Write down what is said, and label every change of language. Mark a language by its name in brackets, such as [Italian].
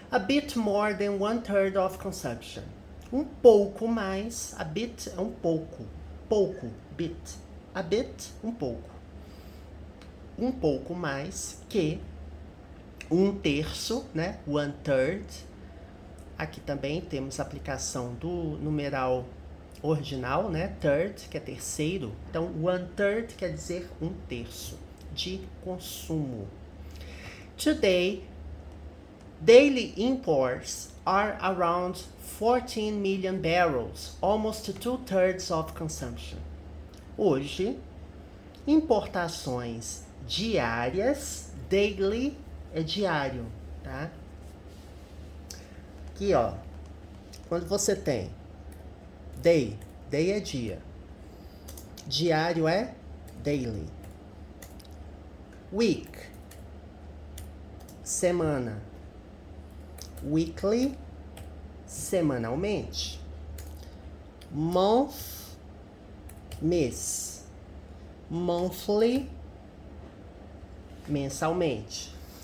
[English] A bit more than 1/3 of consumption. [Portuguese] Um pouco mais, a bit é um pouco, bit. A bit, um pouco. Um pouco mais que 1/3, né? 1/3. Aqui também temos a aplicação do numeral ordinal, né? Third, que é terceiro. Então, 1/3 quer dizer 1/3 de consumo. [English] Today, daily imports are around 14 million barrels, almost 2/3 of consumption. [Portuguese] Hoje, importações diárias, daily é diário, tá? Aqui, ó, quando você tem day é dia, diário é daily, week, semana, weekly, semanalmente, month, mês, monthly, mensalmente.